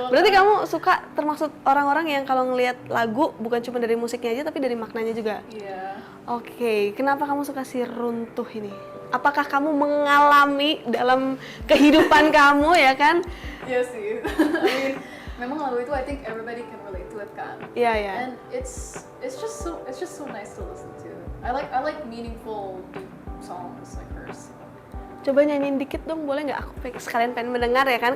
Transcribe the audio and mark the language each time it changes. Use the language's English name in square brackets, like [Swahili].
[Indonesian] Berarti kamu suka termasuk orang-orang yang kalau ngelihat lagu bukan cuma dari musiknya aja tapi dari maknanya juga. Iya. Oke, kenapa kamu suka si Runtuh ini? Apakah kamu mengalami dalam kehidupan kamu ya kan? Iya sih. [English] I mean, [Indonesian] memang lagu itu [English] I think everybody can relate to it kan. [Indonesian] Iya ya. [English] And it's just so nice to listen to. I like meaningful deep songs like hers. [Indonesian] Coba nyanyiin dikit dong, boleh nggak? Aku sekalian pengen mendengar ya kan.